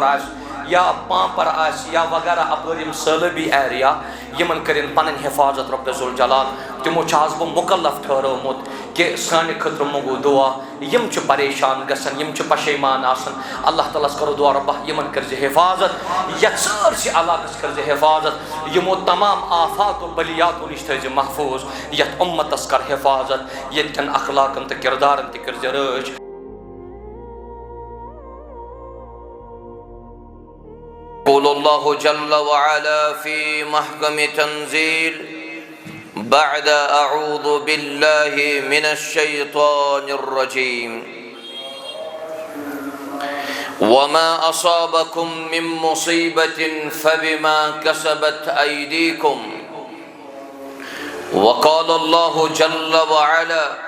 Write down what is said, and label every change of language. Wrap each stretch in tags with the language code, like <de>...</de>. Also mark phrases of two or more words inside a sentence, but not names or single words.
<ks>آسہِ یا پامپر آسہِ یا وغیرہ اپٲرۍ یِم سٲلٲبی ایریا یِمن کٔرِنۍ پنٕنۍ حفاظت رۄبِ ذوالجلال تِمو چھُ آز بہٕ مُکلف ٹھہرٲومُت کہ سانہِ خٲطرٕ منٛگو دعا یِم چھِ پریشان گژھان یِم چھِ پشیمان آسان اللہ تعالیٰ ہس کرو دعا رۄبا یِمن کٔرزِ حفاظت یتھ سٲرسٕے علاقس کٔرزِ حفاظت یِمو تمام آفات و بلیاتو نِش تھٲیزِ محفوظ یتھ اُمتس کر حفاظت ییٚتہِ کٮ۪ن اخلاقن تہٕ کردارن تہِ کٔرزِ رٲچھ</ks> <ar>قول الله جل وعلا في محكم تنزيل بعد أعوذ بالله من الشيطان الرجيم وما أصابكم من مصيبة فبما كسبت أيديكم وقال الله جل وعلا</ar>